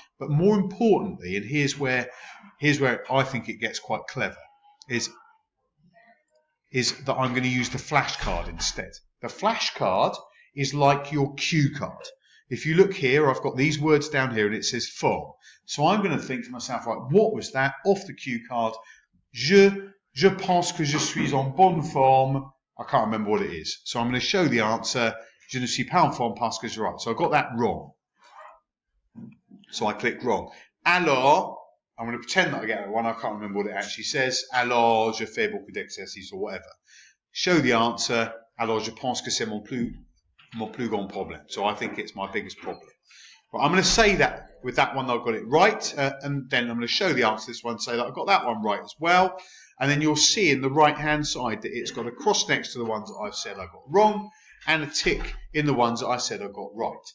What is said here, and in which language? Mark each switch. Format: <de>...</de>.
<en>But more importantly, and here's where I think it gets quite clever, is that I'm going to use the flashcard instead. The flashcard is like your cue card. If you look here, I've got these words down here and it says form. So I'm going to think to myself, right, what was that off the cue card?</en> <fr>Je pense que je suis en bonne forme.</fr> <en>I can't remember what it is. So I'm going to show the answer.</en> <fr>Je ne suis pas en forme parce que je right.</fr> <en>So I got that wrong. So I click wrong. Alors, I'm going to pretend that I get that one. I can't remember what it actually says.</en> <fr>Alors, je fais beaucoup d'exercices</fr> <en>or whatever. Show the answer.</en> <fr>Alors, je pense que c'est mon plus grand problème.</fr> <en>So I think it's my biggest problem. Well, I'm going to say that with that one I've got it right, and then I'm going to show the answer to this one, say that I've got that one right as well, and then you'll see in the right hand side that it's got a cross next to the ones that I've said I got wrong, and a tick in the ones that I said I got right.</en>